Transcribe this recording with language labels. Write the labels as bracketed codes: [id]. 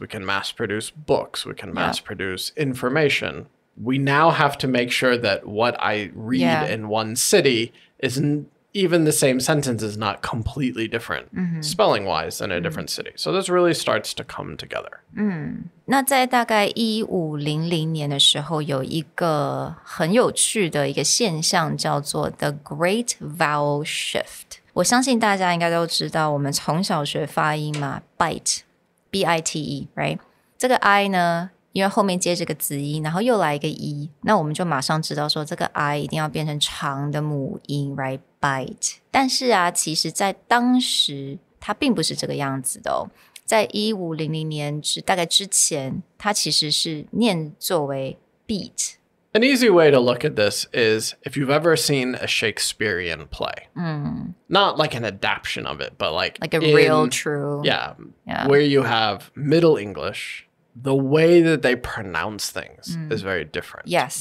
[en] We can mass produce books. We can mass produce information. We now have to make sure that what I read in one city isn't even the same sentence is not completely different spelling-wise in a different city. So this really starts to come together. [zh] 那在大概1500年的时候，有一个很有趣的一个现象叫做 The Great Vowel Shift。我相信大家应该都知道，我们从小学发音嘛 bite B-I-T-E right？这个 I 呢，因为后面接这个子音，然后又来一个 E， 那我们就马上知道说这个 I 一定要变成长的母音 right bite。但是啊，其实在当时它并不是这个样子的哦。在1500年大概之前，它其实是念作为 beat [en] An easy way to look at this is if you've ever seen a Shakespearean play. Not like an adaptation of it, but like a real, true. Yeah, where you have Middle English, the way that they pronounce things is very different. Yes.